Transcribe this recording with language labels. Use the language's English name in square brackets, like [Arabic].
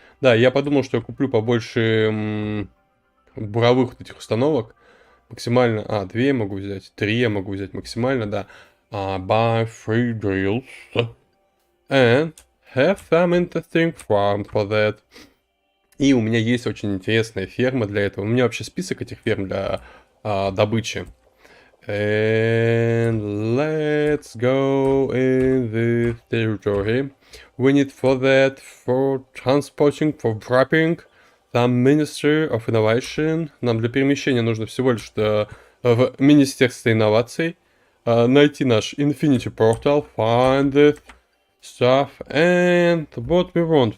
[Russian] Да, я подумал, что я куплю побольше буровых вот этих установок. Максимально, 2 я могу взять, 3 я могу взять максимально, да. [English] Buy 3 drills. And have some interesting farm for that. [Russian] И у меня есть очень интересная ферма для этого. У меня вообще список этих ферм для добычи. [English] And let's go in this territory. We need for that, for transporting, for wrapping, Some Ministry of Innovation. [Russian] Нам для перемещения нужно всего лишь в Министерство инноваций. Найти наш [English] Infinity Portal, find it, stuff, and what we want?